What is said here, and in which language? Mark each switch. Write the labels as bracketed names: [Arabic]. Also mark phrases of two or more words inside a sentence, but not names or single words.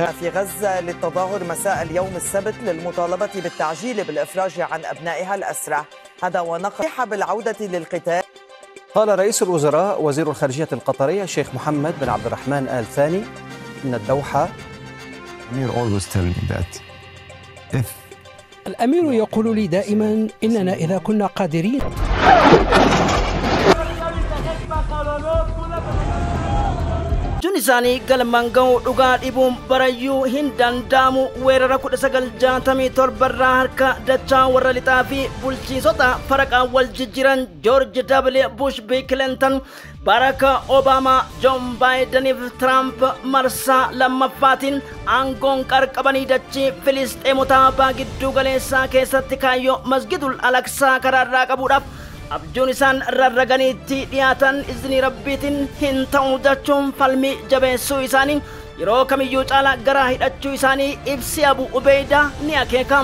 [Arabic] في غزة للتظاهر مساء اليوم السبت للمطالبة بالتعجيل بالإفراج عن أبنائها الأسرى، هذا ونقح بالعودة للقتال. قال رئيس الوزراء وزير الخارجية القطري الشيخ محمد بن عبد الرحمن آل ثاني إن الدوحة الأمير يقول لي دائما إننا إذا كنا قادرين [Oromo] Junisaanii galmaan ga'uu dhugaa dhibuun barayyuu hin danda'amu. Weerara 1967 irraa harka dachaa warra lixaa fi bulchiinsota faraqaa wal jijjiiran George W. Bush, Bill Clinton, Barack Obama, John Biden fi Trump marsaa lammaffaatiin aangoon qarqabanii dachii Filisxeemotaa gidduu galeessaa keessatti kaayyoo Masgidul Alaqsaa karaarraa qabuudhaaf abjuun isaan rarraganiitti dhiyaatan izni rabbiitiin hin ta'u jechuun falmii jabeessuu isaanii yeroo kamiyyuu caalaa gara hidhachuu isaanii ibsi Abuu Ubeydaa ni akeeka.